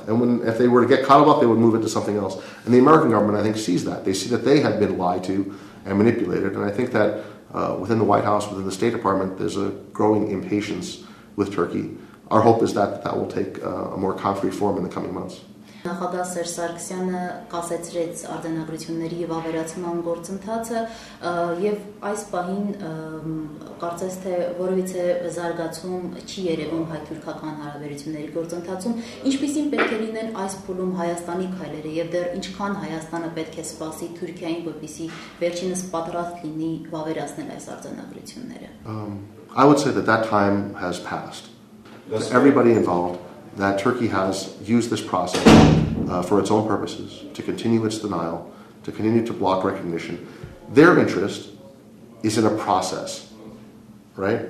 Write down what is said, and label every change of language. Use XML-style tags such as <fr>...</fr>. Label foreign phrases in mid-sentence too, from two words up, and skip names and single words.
<en>And if they were to get Karabakh, they would move it to something else. And the American government, I think, sees that. They see that they had been lied to and manipulated. And I think that within the White House, within the State Department, there's a growing impatience with Turkey. Our hope is that that will take a more concrete form in the coming months.</en> <hy>Նախագահ Սերժ Սարգսյանը կասեցրեց արձանագրությունների եւ ավերացման գործընթացը եւ այս պահին կարծես թե որևիցե զարգացում չի երևում հայ-թուրքական հարաբերությունների գործընթացում, ինչպիսին պետք է լինեն այս փուլում Հայաստանի քայլերը եւ դեռ ինչքան Հայաստանը պետք է սպասի Թուրքիային, որպեսզի վերջինս պատրաստ լինի վավերացնել այս արձանագրությունները.</hy> <en>I would say that time has passed. Everybody involved, that Turkey has used this process for its own purposes, to continue its denial, to continue to block recognition. Their interest is in a process, right?</en>